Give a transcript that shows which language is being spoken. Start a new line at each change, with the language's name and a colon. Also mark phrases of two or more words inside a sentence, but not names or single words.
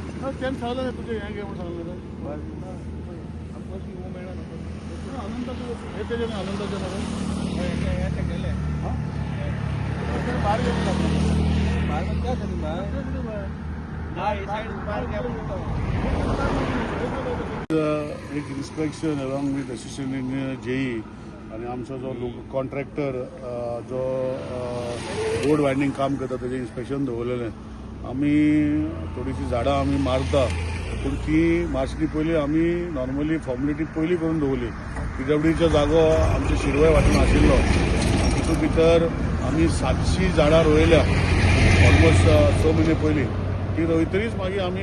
Marathi: त्यांनी सांगलं नाही तुझे हे घे म्हणून सांगलं आनंदाचं हे त्याच्याने आनंदाच्या गेले बाहेर
Konkani: एक
English: inspection along with assistant engineer JE
Konkani: आणि आमचा जो कॉन्ट्रॅक्टर जो
English: road winding
Konkani: काम करता त्याचे इन्स्पेक्शन दवरलेलें आमी थोडीशी झाडां आमी मारता पूण ती मारचणी पयलीं आमी
English: normally formality
Konkani: पयलीं करून दवरली PWDचो जागो आमच्या शिरवय वाटेन आशिल्लो तितून भितर आमी 700 झाडां रोयल्या ऑलमोस्ट 6 म्हयने पयलीं ती रोयतरीच मागीर आमी